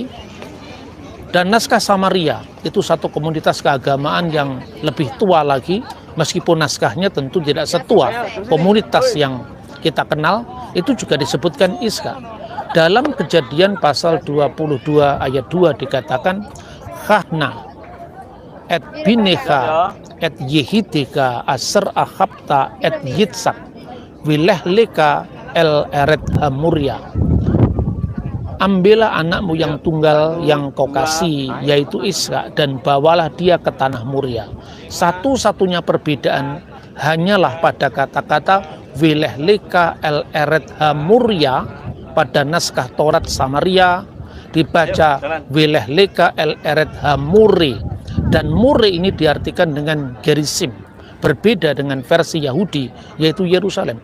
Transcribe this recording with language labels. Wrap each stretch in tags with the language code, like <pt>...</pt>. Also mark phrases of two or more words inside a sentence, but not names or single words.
<id>Dan naskah Samaria itu satu komunitas keagamaan yang lebih tua lagi, meskipun naskahnya tentu tidak setua komunitas yang kita kenal, itu juga disebutkan Ishak. Dalam Kejadian pasal 22 ayat 2 dikatakan</id> <he>קח־נא את בנך את יחידך אשר אהבת את יצחק ולך־לך אל ארץ המריה.</he> <id>Ambillah anakmu yang tunggal yang kau kasih, yaitu Ishak, dan bawalah dia ke tanah Muria. Satu-satunya perbedaan hanyalah pada kata-kata</id> <he>ולך־לך אל ארץ המריה.</he> <id>Pada naskah Taurat Samaria dibaca</id> <he>ולך־לך אל ארץ המורה,</he> <id>dan muri ini diartikan dengan Gerisim, berbeda dengan versi Yahudi yaitu Yerusalem.</id>